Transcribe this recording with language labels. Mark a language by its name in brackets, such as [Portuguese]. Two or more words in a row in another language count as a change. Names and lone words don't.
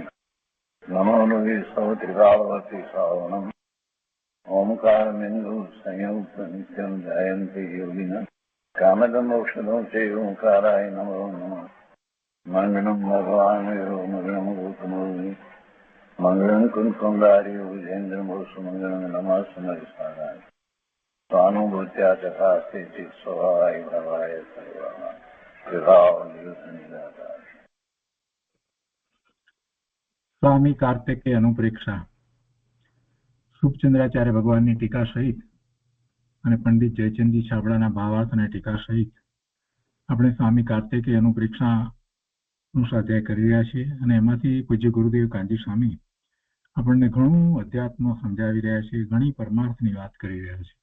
[Sanskrit] नमो नुवे सौत्रिकावती सावनं ओंकारमिन्दु संयुक्त नित्यं जयन्ति योगिनः कामदमोक्षदं च ओंकाराय नमो नमः मंगलम भगवान मंगलम गौतमोनि मंगलम कुंकुमधारी विजेन्द्र मोसु मंगलम नमः समरिसाराय स्वानुभूत्या तथा स्थिति स्वभावाय भवाय सर्वः विभाव निदाता। [Gujarati] स्वामी कार्तिकेय अनुप्रेक्षा શુભચંદ્રાચાર્ય ભગવાનની ટીકા સહિત અને પંડિત જયચંદજી છાબડાના ભાવાર્થ અને ટીકા સહિત આપણે સ્વામી કાર્તિકેય અનુપ્રેક્ષાનું સ્વાધ્યાય કરી રહ્યા છીએ અને એમાંથી પૂજ્ય ગુરુદેવ કાંજી સ્વામી આપણને ઘણું અધ્યાત્મ સમજાવી રહ્યા છે, ઘણી પરમાર્થની વાત કરી રહ્યા છે.